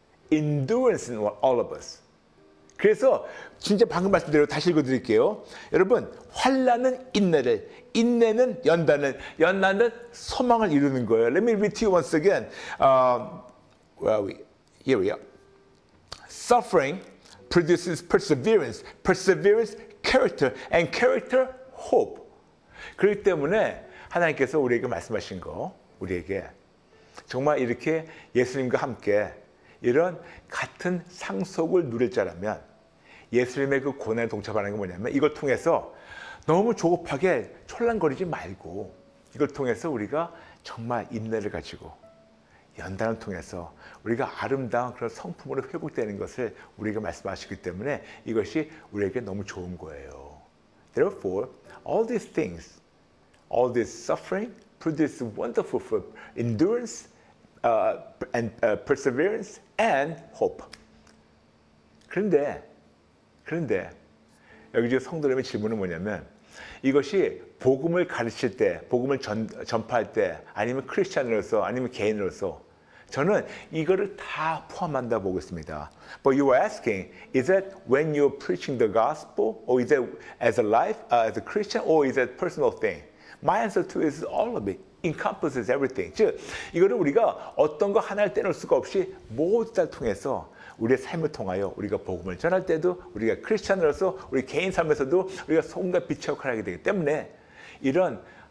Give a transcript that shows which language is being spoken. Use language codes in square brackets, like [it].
[en] Endurance in all of us. [ko] 그래서 진짜 방금 말씀대로 다시 읽어드릴게요. 여러분 환난은 인내를, 인내는 연단을, 연단은 소망을 이루는 거예요. [en] Let me read to you once again. Where are we? Here we are. Suffering produces perseverance, perseverance, character, and character, hope. [ko] 그렇기 때문에 하나님께서 우리에게 말씀하신 거, 우리에게 정말 이렇게 예수님과 함께 이런 같은 상속을 누릴 자라면 예수님의 그 고난에 동참하는 게 뭐냐면 이걸 통해서 너무 조급하게 촐랑거리지 말고 이걸 통해서 우리가 정말 인내를 가지고 연단을 통해서 우리가 아름다운 그런 성품으로 회복되는 것을 우리가 말씀하시기 때문에 이것이 우리에게 너무 좋은 거예요. [en] Therefore, all these things, all this suffering produce wonderful endurance and perseverance and hope. [ko] 그런데 여기 지금 성도님의 질문은 뭐냐면 이것이 복음을 가르칠 때, 복음을 전파할 때 아니면 크리스찬으로서 아니면 개인으로서 저는 이거를 다 포함한다 보고 있습니다. [en] But you are asking, is that when you're preaching the gospel or is that as a life, as a Christian or is that personal thing? My answer to it is all of it. encompasses everything. [ko] 즉, 이거를 우리가 어떤 거 하나를 떼놓을 수가 없이 모두 다 통해서 우리의 삶을 통하여 우리가 복음을 전할 때도 우리가 크리스찬으로서 우리 개인 삶에서도 우리가 소금과 빛의 역할을 하게 되기 때문에 이런